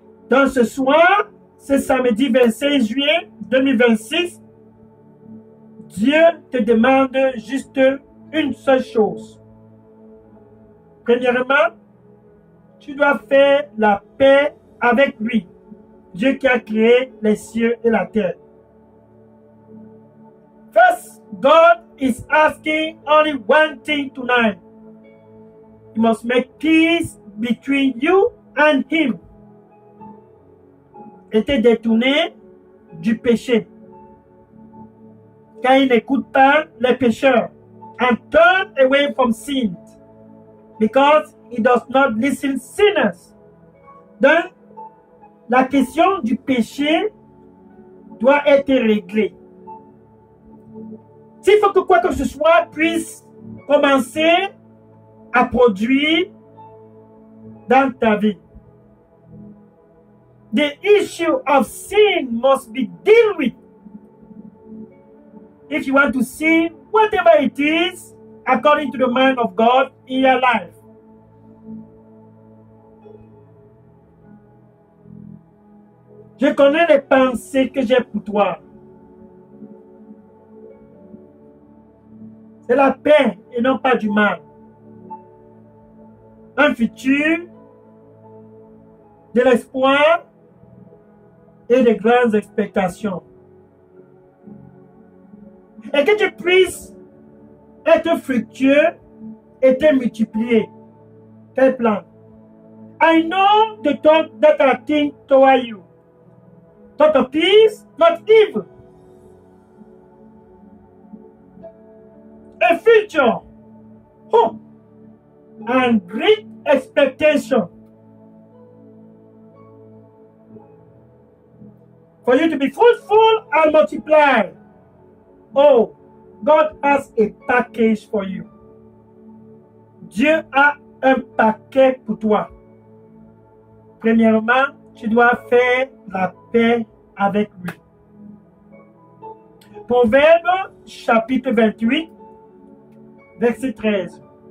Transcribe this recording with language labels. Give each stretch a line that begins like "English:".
French: Donc ce soir, c'est samedi 26 juillet 2026, Dieu te demande juste une seule chose. Premièrement, tu dois faire la paix avec lui, Dieu qui a créé les cieux et la terre.
English: First, God is asking only one thing tonight. You must make peace between you and him.
French: Et te détourner du péché. Car il n'écoute pas les pécheurs.
English: And turn away from sin. Because he does not listen sinners.
French: Donc, la question du péché doit être réglée. S'il faut que quoi que ce soit puisse commencer à produire dans ta vie,
English: the issue of sin must be dealt with. If you want to see whatever it is according to the mind of God in your life.
French: Je connais les pensées que j'ai pour toi. C'est la paix et non pas du mal. Un futur, de l'espoir et de grandes expectations. Et que tu puisses être fructueux et te multiplier. Quel plan?
English: I know the thought that I think toward you. Thought of peace, not evil. A future, hope, and great expectation. For you to be fruitful and multiply. Oh, God has a package for you.
French: Dieu a un paquet pour toi. Premièrement, tu dois faire la paix avec lui. Proverbe chapitre 28, verset 13.